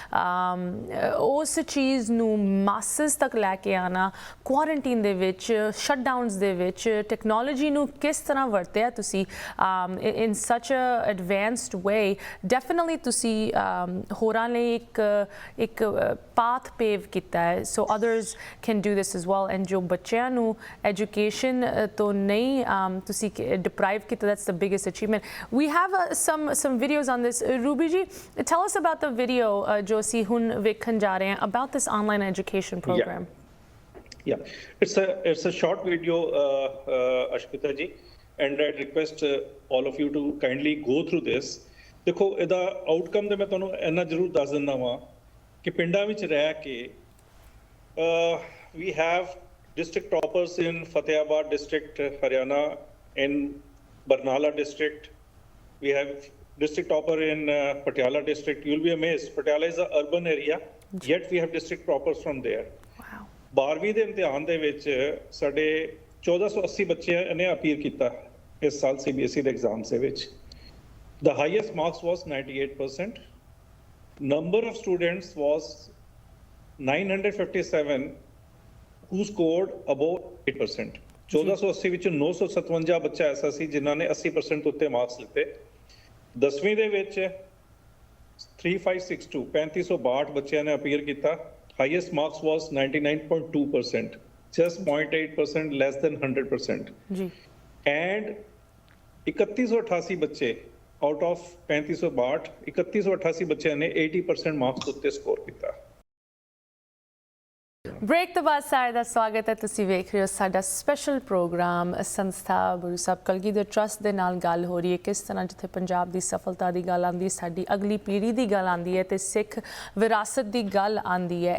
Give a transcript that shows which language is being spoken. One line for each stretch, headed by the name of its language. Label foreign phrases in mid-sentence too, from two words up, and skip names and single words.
Punjabi: ਹੈ, ਉਸ ਚੀਜ਼ ਨੂੰ ਮਾਸਸ ਤੱਕ ਲੈ ਕੇ ਆਣਾ, ਕੁਆਰੰਟੀਨ ਦੇ ਵਿੱਚ, ਸ਼ਟਡਾਊਨਸ ਦੇ ਵਿੱਚ ਟੈਕਨੋਲੋਜੀ ਨੂੰ ਕਿਸ ਤਰ੍ਹਾਂ ਵਰਤਿਆ ਤੁਸੀਂ
English: in such a advanced way,
Punjabi: ਡੈਫੀਨਿਟਲੀ ਤੁਸੀਂ ਹੋਰਾਂ ਲਈ ਇੱਕ
English: path pave
Punjabi: ਕੀਤਾ ਹੈ,
English: so others can do this as well.
Punjabi: ਐਂਡ ਜੋ ਬੱਚਿਆਂ ਨੂੰ ਐਜੂਕੇਸ਼ਨ ਤੋਂ ਨਹੀਂ ਤੁਸੀਂ ਡਿਪਰਾਈਵ ਕੀਤਾ,
English: that's the biggest achievement. We have some videos on this. Ruby ji, tell us about the video
Punjabi: ਜੋ ਅਸੀਂ ਹੁਣ ਵੇਖਣ ਜਾ ਰਹੇ ਹਾਂ
English: about this online education program. Yeah, it's a short video, Ashmita ji, and I'd request all of you to kindly go through this.
Punjabi: ਦੇਖੋ ਇਹਦਾ ਆਊਟਕਮ ਤੇ ਮੈਂ ਤੁਹਾਨੂੰ ਇੰਨਾ ਜ਼ਰੂਰ ਦੱਸ ਦਿੰਦਾ ਵਾਂ ਕਿ ਪਿੰਡਾਂ ਵਿੱਚ ਰਹਿ ਕੇ
English: we have district toppers in Fatehabad district, Haryana, in Barnala district. We have district topper in Patiala district. You'll be amazed. Patiala is an urban area, yet we have district toppers from there.
Punjabi: 12ਵੀਂ ਦੇ ਇਮਤਿਹਾਨ ਦੇ ਵਿੱਚ ਸਾਡੇ 1480 ਬੱਚਿਆਂ ਨੇ ਅਪੀਅਰ ਕੀਤਾ ਇਸ ਸਾਲ CBSE ਦੇ ਐਗਜ਼ਾਮਸ ਦੇ ਵਿੱਚ।
English: The highest marks was 98%. Number of students was 957 who scored above 8%.
Punjabi: 1480 ਵਿੱਚ 957 ਬੱਚਾ ਐਸਾ ਸੀ ਜਿਨ੍ਹਾਂ ਨੇ 80% ਉੱਤੇ ਮਾਰਕਸ ਲਿੱਤੇ। 10ਵੀਂ ਦੇ ਵਿੱਚ 3562 3562 ਬੱਚਿਆਂ ਨੇ ਅਪੀਅਰ ਕੀਤਾ।
English: Highest marks was 99.2%, just 0.8% less than 100%.
Punjabi: ਜੀ। And 3188 ਬੱਚੇ
English: out of
Punjabi: 3562 3188 ਬੱਚਿਆਂ ਨੇ 80% ਮਾਰਕਸ ਉੱਤੇ ਸਕੋਰ ਕੀਤਾ। ਬ੍ਰੇਕ ਤੋਂ ਬਾਅਦ ਸਾਰੇ ਦਾ ਸਵਾਗਤ ਹੈ। ਤੁਸੀਂ ਵੇਖ ਰਹੇ ਹੋ ਸਾਡਾ ਸਪੈਸ਼ਲ ਪ੍ਰੋਗਰਾਮ ਸੰਸਥਾ ਗੁਰੂ ਸਾਹਿਬ ਕਲਗੀਧਰ ਟਰੱਸਟ ਦੇ ਨਾਲ ਗੱਲ ਹੋ ਰਹੀ ਹੈ ਕਿਸ ਤਰ੍ਹਾਂ ਜਿੱਥੇ ਪੰਜਾਬ ਦੀ ਸਫਲਤਾ ਦੀ ਗੱਲ ਆਉਂਦੀ ਹੈ, ਸਾਡੀ ਅਗਲੀ ਪੀੜ੍ਹੀ ਦੀ ਗੱਲ ਆਉਂਦੀ ਹੈ ਤੇ ਸਿੱਖ ਵਿਰਾਸਤ ਦੀ ਗੱਲ ਆਉਂਦੀ ਹੈ।